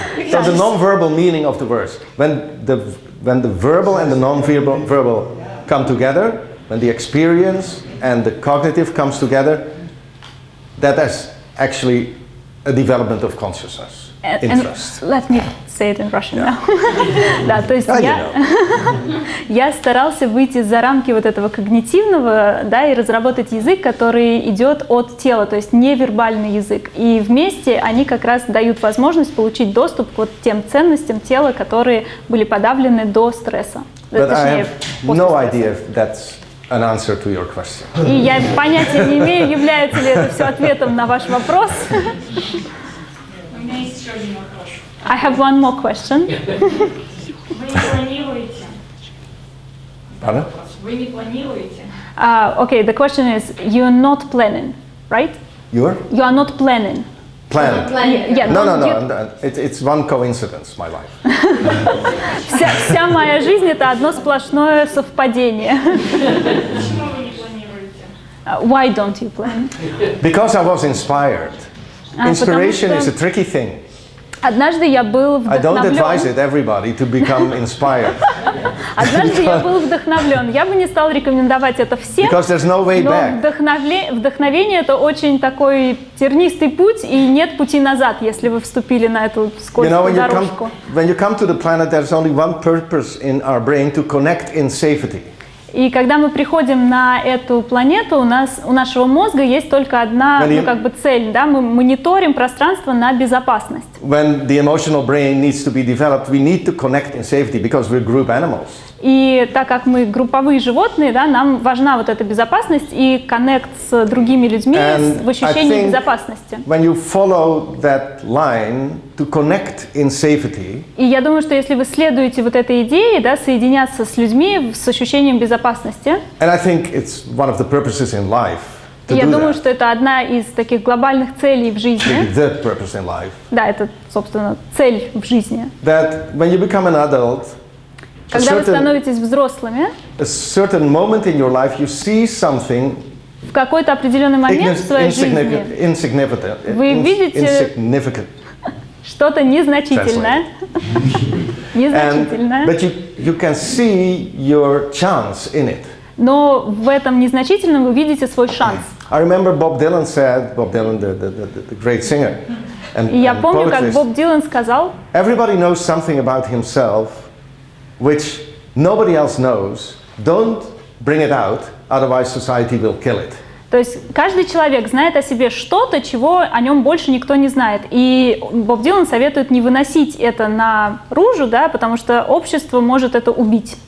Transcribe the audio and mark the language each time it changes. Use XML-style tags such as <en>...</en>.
<en>So the non-verbal meaning of the words. When the verbal and the non-verbal come together, when the experience and the cognitive comes together, that is actually a development of consciousness, interest. And let me say it in Russian now.</en> <ru>Да, то есть я старался выйти за рамки вот этого когнитивного, да, и разработать язык, который идет от тела, то есть невербальный язык. И вместе они как раз дают возможность получить доступ к вот тем ценностям тела, которые были подавлены до стресса.</ru> <en>But I have no idea if that's an answer to your question.</en> <ru>И я понятия не имею, является ли это все ответом на ваш вопрос. У меня есть еще один вопрос.</ru> <en>I have one more question.</en> <ru>Вы не планируете?</ru> <en>Pardon?</en> <ru>Вы не планируете?</ru> <en>Okay, the question is, you're not planning, right? You are not planning. Plan. Yeah, No. It's one coincidence, my life.</en> <ru>Вся моя жизнь это одно сплошное совпадение. Почему вы не планируете?</ru> <en>Why don't you plan? Because I was inspired. Inspiration is a tricky thing.</en> <ru>Однажды я был</ru> <en>I don't advise</en> <ru>вдохновлен.</ru> <en>it everybody to become inspired.</en> <ru>Однажды я был вдохновлен. Я бы не стал рекомендовать это всем.</ru> <en>Because there's no way</en> <ru>Но</ru> <en>back.</en> <ru>вдохновение это очень такой тернистый путь, и нет пути назад, если вы вступили на эту скользкую дорожку.</ru> <en>When you come to the planet, there's only one purpose in our brain: to connect in safety.</en> <ru>И когда мы приходим на эту планету, у нашего мозга есть только одна цель, да? Мы мониторим пространство на безопасность.</ru> <en>When the emotional brain needs to be developed, we need to connect in safety because we're group animals.</en> <ru>И так как мы групповые животные, да, нам важна вот эта безопасность и коннект с другими людьми в ощущении безопасности.</ru> <en>When you follow that line to connect in safety,</en> <ru>и я думаю, что если вы следуете вот этой идее, да, соединяться с людьми с ощущением безопасности,</ru> <en>and I think it's one of the purposes in life.</en> <ru>И я думаю, что это одна из таких глобальных целей в жизни.</ru> <en>The purpose in life.</en> <ru>Да, это, собственно, цель в жизни.</ru> <en>That when you become an adult,</en> <ru>когда вы становитесь взрослыми,</ru> <en>a certain moment in your life, you see something</en> <ru>в какой-то определенный момент в своей жизни вы видите что-то незначительное,</ru> <en>but you can see your chance in it.</en> <ru>Но в этом незначительном вы видите свой шанс.</ru> <en>I remember Bob Dylan, the great singer,</en> <ru>и я помню, как Боб Дилан сказал:</ru> <en>everybody knows something about himself which nobody else knows. Don't bring it out, otherwise society will kill it.</en> <ru>То есть каждый человек знает о себе что-то, чего о нем больше никто не знает. И Боб Дилан советует не выносить это наружу, да, потому что общество может это убить.</ru>